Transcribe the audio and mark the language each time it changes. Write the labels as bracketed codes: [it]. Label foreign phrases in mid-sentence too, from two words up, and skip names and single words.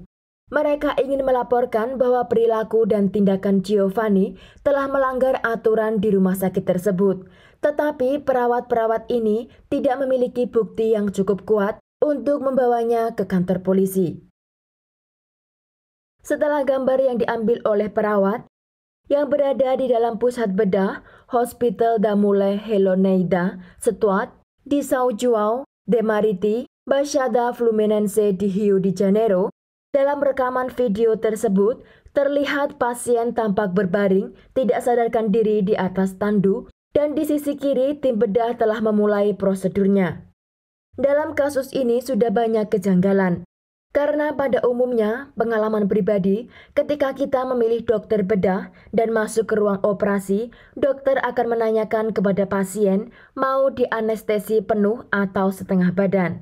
[id] Mereka ingin melaporkan bahwa perilaku dan tindakan Giovanni telah melanggar aturan di rumah sakit tersebut. Tetapi perawat-perawat ini tidak memiliki bukti yang cukup kuat untuk membawanya ke kantor polisi. Setelah gambar yang diambil oleh perawat yang berada di dalam pusat bedah Hospital da Mulher Helloneida Stuart di São João de Meriti, Baixada Fluminense di Rio de Janeiro. Dalam rekaman video tersebut, terlihat pasien tampak berbaring, tidak sadarkan diri di atas tandu, dan di sisi kiri tim bedah telah memulai prosedurnya. Dalam kasus ini sudah banyak kejanggalan. Karena pada umumnya, pengalaman pribadi, ketika kita memilih dokter bedah dan masuk ke ruang operasi, dokter akan menanyakan kepada pasien mau dianestesi penuh atau setengah badan.